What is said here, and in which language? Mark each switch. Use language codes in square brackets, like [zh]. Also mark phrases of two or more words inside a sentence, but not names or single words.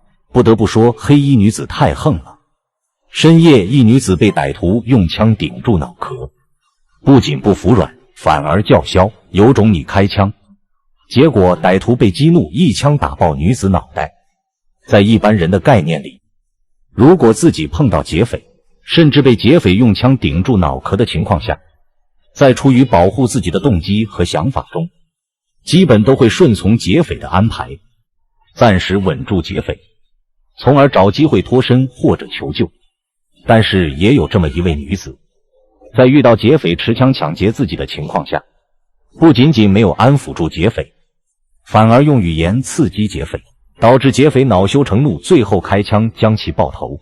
[zh] 不得不说，黑衣女子太横了。深夜，一女子被歹徒用枪顶住脑壳，不仅不服软，反而叫嚣，有种你开枪。結果歹徒被激怒，一槍打爆女子腦袋。在一般人的概念裡，如果自己碰到劫匪，甚至被劫匪用槍頂住脑壳的情況下，在出於保護自己的動機和想法中，基本都會順從劫匪的安排，暫時穩住劫匪，從而找機會脫身或者求救。但是也有這麼一位女子，在遇到劫匪持槍搶劫自己的情況下，不僅僅沒有安撫住劫匪，反而用語言刺激劫匪，導致劫匪惱羞成怒，最後開槍將其爆頭。